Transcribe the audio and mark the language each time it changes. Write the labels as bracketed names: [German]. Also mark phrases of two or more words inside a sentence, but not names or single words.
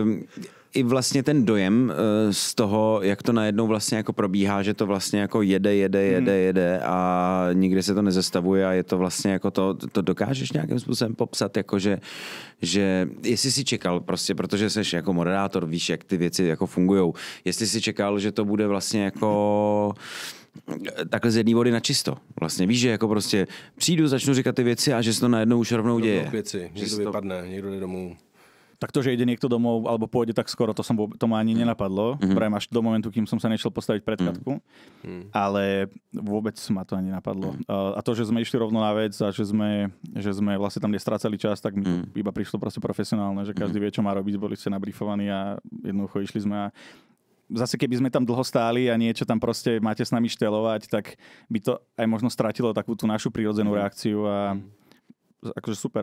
[Czech] I vlastně ten dojem z toho, jak to najednou vlastně jako probíhá, že to vlastně jako jede a nikdy se to nezastavuje a je to vlastně jako to dokážeš nějakým způsobem popsat, jako že jestli si čekal prostě, protože jsi jako moderátor, víš, jak ty věci jako fungujou, jestli si čekal, že to bude vlastně jako takhle z jedné vody na čisto. Vlastně víš, že jako prostě přijdu, začnu říkat ty věci a že se to najednou už rovnou děje. Věci. Někdo vypadne, někdo jde domů. [Slovak] Tak to, že ide niekto domov alebo pôjde tak skoro, to ma ani nenapadlo. Prajem až do momentu, kým som sa nešiel postaviť pred Katku. Ale vôbec ma to ani napadlo. A to, že sme išli rovno na vec a že sme vlastne tam nestrácali čas, tak mi to iba prišlo proste profesionálne, že každý vie, čo má robiť, boli ste nabrifovaní a jednoducho išli sme a zase keby sme tam dlho stáli a niečo tam proste máte s nami štelovať, tak by to aj možno stratilo takú tú našu prirodzenú reakciu a akože super.